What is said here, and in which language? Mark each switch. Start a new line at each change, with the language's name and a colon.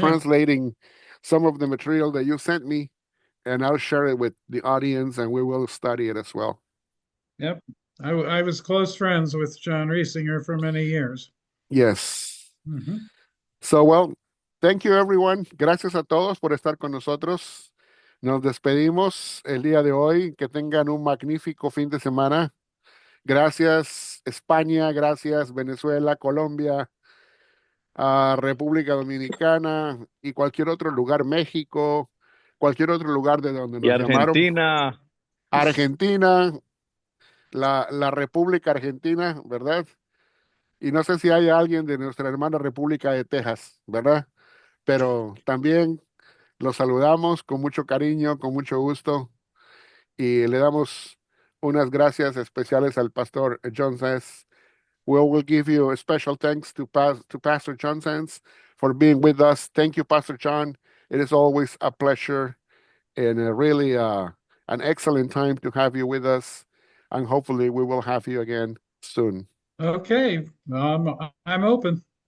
English: translating some of the material that you sent me, and I'll share it with the audience, and we will study it as well. Yep. I was close friends with John Riesinger for many years. Yes. Mhm. So, well, thank you, everyone.
Spanish: Gracias a todos por estar con nosotros. Nos despedimos el día de hoy. Que tengan un magnífico fin de semana. Gracias, España. Gracias, Venezuela, Colombia, República Dominicana y cualquier otro lugar, México, cualquier otro lugar de donde Y nos llamaron. Argentina, Argentina, la República Argentina, ¿verdad? Y no sé si hay alguien de nuestra hermana República de Texas, ¿verdad? Pero también los saludamos con mucho cariño, con mucho gusto, y le damos unas gracias especiales al pastor John Sanz.
English: We will give you a special thanks to Pastor John Sanz for being with us. Thank you, Pastor John. It is always a pleasure and really an excellent time to have you with us. And hopefully we will have you again soon. Okay. I'm open.